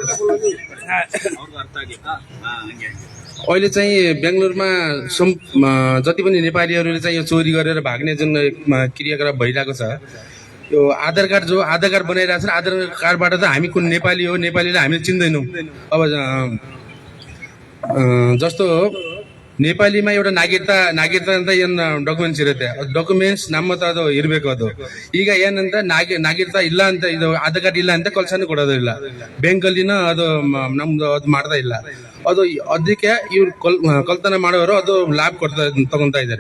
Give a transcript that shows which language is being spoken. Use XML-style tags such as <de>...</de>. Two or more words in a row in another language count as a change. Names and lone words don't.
<ne>अहिले चाहिँ बेङ्गलोरमा जति पनि नेपालीहरूले चाहिँ यो चोरी गरेर भाग्ने जुन क्रियाकलाप भइरहेको छ, यो आधार कार्ड बनाइरहेको छ, आधार कार्डबाट त हामी कुन नेपाली हो, नेपालीलाई हामीले चिन्दैनौँ। अब जस्तो नेपालीमा एउटा</ne> <kn>ನಾಗರಿಕತಾ ಅಂತ ಏನು ಡಾಕ್ಯುಮೆಂಟ್ಸ್ ಇರುತ್ತೆ, ಡಾಕ್ಯುಮೆಂಟ್ಸ್ ನಮ್ಮ ಅದು ಇರಬೇಕು. ಅದು ಈಗ ಏನಂತ ನಾಗರಿಕತಾ ಇಲ್ಲ ಅಂತ, ಇದು ಆಧಾರ್ ಕಾರ್ಡ್ ಇಲ್ಲ ಅಂತ ಕೆಲಸನೂ ಕೊಡೋದಿಲ್ಲ, ಬ್ಯಾಂಕಲ್ಲಿನ ಅದು ನಮ್ದು ಅದು ಮಾಡ್ತಾ ಇಲ್ಲ. ಅದು ಅದಕ್ಕೆ ಇವ್ರು ಕಳ್ತನ ಮಾಡೋರು ಅದು ಲಾಭ ತಗೊಂತಾ ಇದ್ದಾರೆ.</kn>